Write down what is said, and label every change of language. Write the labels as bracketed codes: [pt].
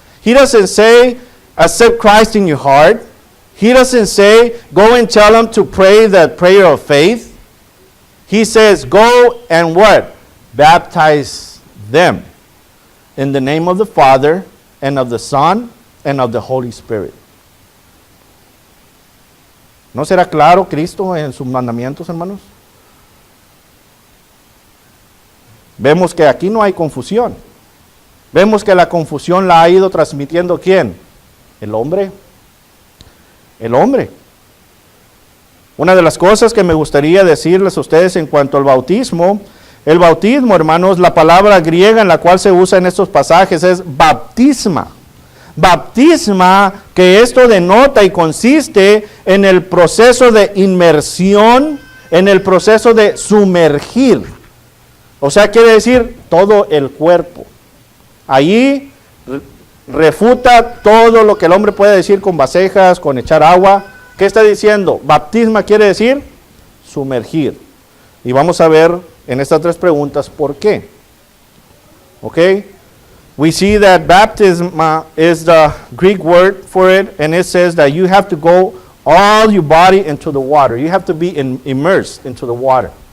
[en] He doesn't say, accept Christ in your heart. He doesn't say, go and tell them to pray the prayer of faith. He says, go and what? Baptize them in the name of the Father and of the Son and of the Holy Spirit. [es] ¿No será claro Cristo en sus mandamientos, hermanos? Vemos que aquí no hay confusión. Vemos que la confusión la ha ido transmitiendo ¿quién? El hombre. El hombre. Una de las cosas que me gustaría decirles a ustedes en cuanto al bautismo, el bautismo, hermanos, la palabra griega en la cual se usa en estos pasajes es baptisma. Baptisma, que esto denota y consiste en el proceso de inmersión, en el proceso de sumergir. O sea, quiere decir todo el cuerpo. Allí refuta todo lo que el hombre puede decir con vasijas, con echar agua. ¿Qué está diciendo? Baptisma quiere decir sumergir. Y vamos a ver en estas tres preguntas por qué. ¿Ok? [en] We see that baptisma is the Greek word for it, and it says that you have to go all your body into the water. You have to be immersed into the water.